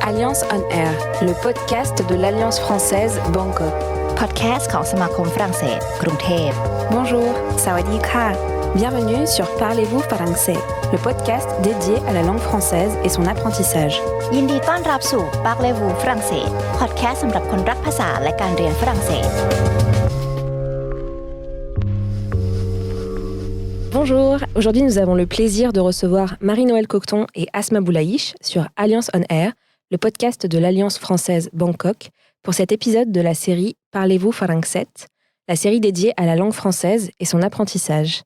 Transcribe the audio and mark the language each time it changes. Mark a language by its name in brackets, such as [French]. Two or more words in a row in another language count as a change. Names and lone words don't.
[French] Alliance on Air, le podcast de l'Alliance française Bangkok. [Thai] Podcast ของสมาคมฝรั่งเศสกรุงเทพ [French] Bonjour, [Thai] สวัสดีค่ะ. [French] Bienvenue sur Parlez-vous français, le podcast dédié à la langue française et son apprentissage. [Thai] ยินดีต้อนรับสู่ Parlez-vous ฝรั่งเศส podcast สำหรับคนรักภาษาและการเรียนฝรั่งเศส [French] Bonjour, aujourd'hui nous avons le plaisir de recevoir Marie-Noëlle Cocteau et Asma Boulaïch sur Alliance on Air, le podcast de l'Alliance française Bangkok, pour cet épisode de la série Parlez-vous français, la série dédiée à la langue française et son apprentissage.